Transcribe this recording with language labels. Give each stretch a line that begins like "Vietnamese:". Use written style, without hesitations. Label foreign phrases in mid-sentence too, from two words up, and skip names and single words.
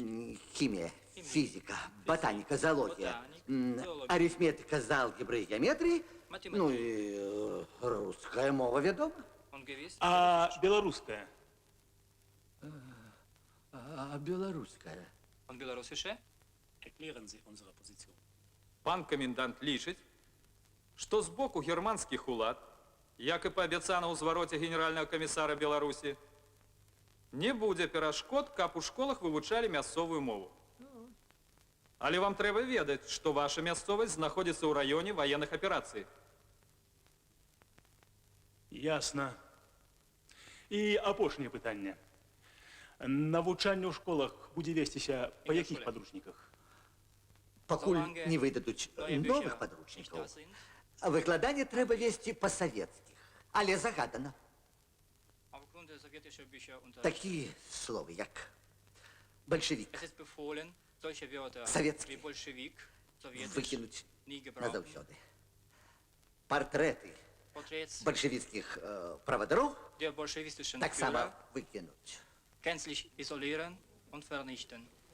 Ukrainian: Хімія, фізіка, ботаніка, зоологія, арифметика з алгебры і геометрії, ну і
Belarusian: руская мова, вядома. А беларуская? А беларуская?
German: Und belarussische? Erklären Sie unsere Position.
Belarusian: Пан камендант лічыць, што з боку германскіх улад, як і паабяцана ў звароце генеральнага камісара Беларусі, не будзе перашкод, каб у школах вывучалі мясцовую мову. Але вам трэба ведаць, што ваша мясцовасць знаходзіцца ў раёне ваенных аперацый. Ясна. І апошняе пытанне. Навучанне ў школах будзе весціся па якіх падручніках? Пакуль не выдадуць новых падручнікаў, выкладанне трэба весці па-савецкіх, але загадана.
German: Aufgrund der sowjetischen Bücher
Belarusian: Такія словы, як бальшавік,
German: Es ist befohlen, solche Wörter
Russian: Советский.
German: wie Bolschewik, Sowjetisch,
Belarusian: выкінуць
German: nie gebrauchen.
Belarusian: назаўсёды. Партрэты
German: Porträts
Belarusian: бальшавіцкіх правадароў
German: der bolschewistischen
Belarusian: таксама
German: Führer
Belarusian: выкінуць.
German: gänzlich isolieren und vernichten.